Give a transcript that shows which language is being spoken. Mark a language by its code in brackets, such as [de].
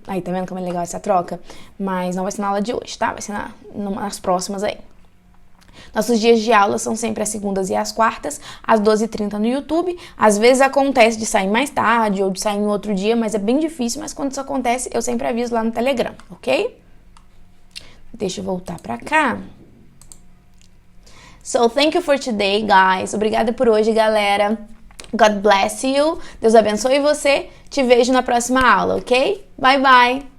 [pt] Aí, tá vendo como é legal essa troca? Mas não vai ser na aula de hoje, tá? Vai ser nas próximas aí. Nossos dias de aula são sempre às segundas e às quartas, às 12h30 no YouTube. Às vezes acontece de sair mais tarde ou de sair em outro dia, mas é bem difícil. Mas quando isso acontece, eu sempre aviso lá no Telegram, ok? Deixa eu voltar pra cá. [en] So, thank you for today, guys. [pt] Obrigada por hoje, galera. [en] God bless you. [pt] Deus abençoe você. Te vejo na próxima aula, ok? Bye, bye.